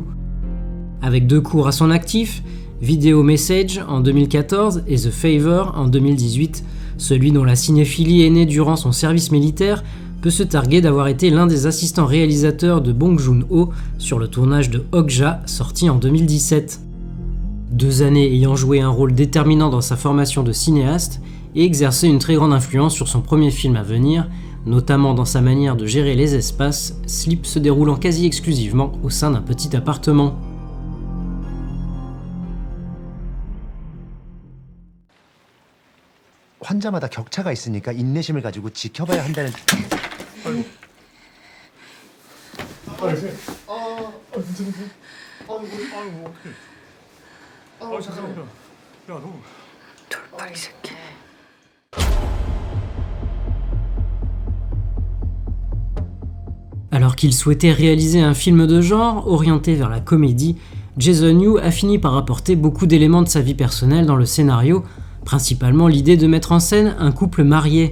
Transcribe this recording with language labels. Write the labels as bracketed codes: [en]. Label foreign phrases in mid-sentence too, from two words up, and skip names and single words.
[fr] Avec 2 courts à son actif, Video Message en 2014 et The Favor en 2018, celui dont la cinéphilie est née durant son service militaire peut se targuer d'avoir été l'un des assistants réalisateurs de Bong Joon-ho sur le tournage de Okja sorti en 2017. 2 années ayant joué un rôle déterminant dans sa formation de cinéaste et exercé une très grande influence sur son premier film à venir, notamment dans sa manière de gérer les espaces, Sleep se déroulant quasi exclusivement au sein d'un petit appartement. [ko] 환자마다 격차가 있으니까 인내심을 가지고 지켜봐야 한다는. 돌팔이 새끼. [fr] Alors qu'il souhaitait réaliser un film de genre orienté vers la comédie, Jason Yu a fini par apporter beaucoup d'éléments de sa vie personnelle dans le scénario, principalement l'idée de mettre en scène un couple marié.